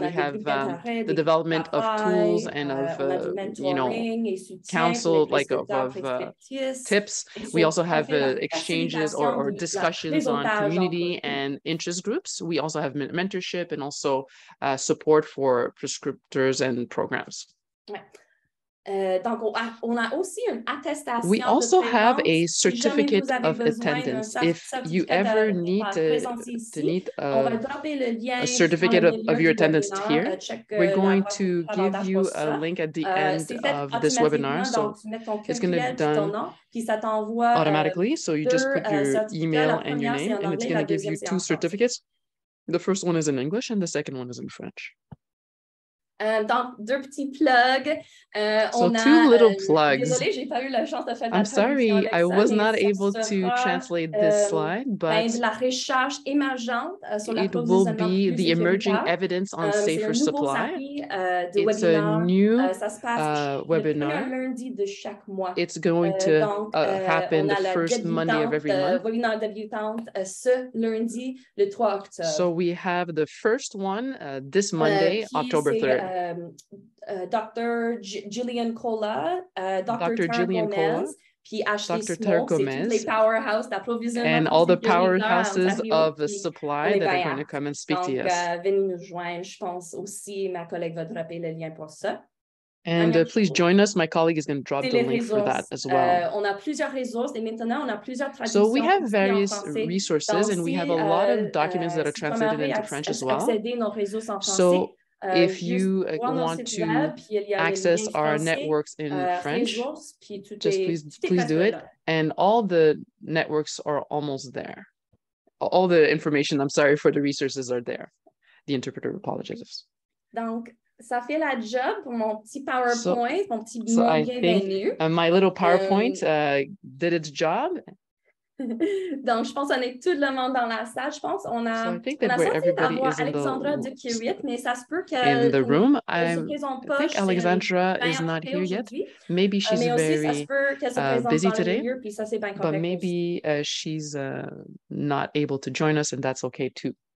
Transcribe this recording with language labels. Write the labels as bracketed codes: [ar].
[en] We have the development of tools and of counsel, like of tips. We also have exchanges or discussions on community and interest groups. We also have mentorship and also support for prescriptors and programs. [fr] Donc, on a aussi une attestation. [en] We also have a certificate of attendance. If you ever need a certificate of your attendance here, we're going to give you a link at the end of this webinar. So it's going to be done automatically. So you just put your email and your name, and it's going to give you 2 certificates. The first one is in English and the second one is in French. [fr] Donc, 2 petits plugs. [en] So 2 little plugs. [fr] Désolée, j'ai pas eu la chance de faire [en] I'm sorry, I was not able to translate this slide, but [fr] de la recherche émergente sur [en] it will be the emerging evidence on safer supply. It's a new webinar. [fr] Lundi de chaque mois. [en] It's going to happen the first Monday of every month. [fr] Webinaire débutante ce lundi, le 3 octobre. [en] So we have the first one this Monday, October 3rd. Dr. Gillian Cola, Dr. Gillian Cola, [fr] puis Ashley [en] Dr. Smoke, Gomez, [fr] les powerhouses d'approvisionnement, [en] and all the powerhouses of the supply that are going to come and speak to us. [fr] Venez nous joindre, je pense aussi, ma collègue va dropper le lien pour ça. [en] And please join us. My colleague is going to drop the link for that as well. [fr] On a plusieurs ressources, et maintenant on a plusieurs traductions. [en] So we have various resources, and we have a lot of documents that are translated into French as well. So if you want to access our networks in French, just please do it. And all the networks are almost there. All the information, I'm sorry, for the resources are there. The interpreter apologizes. [fr] Donc, ça fait la job pour mon petit PowerPoint, mon petit bienvenue. [en] My little PowerPoint did its job. [fr] Donc, je pense qu'on est tout le monde dans la salle. Je pense on a censé avoir Alexandra de Kirit, mais ça se peut qu'elle [en] in the room. I think Alexandra is not here yet. Maybe she's very busy today, but maybe she's not able to join us, and that's okay too.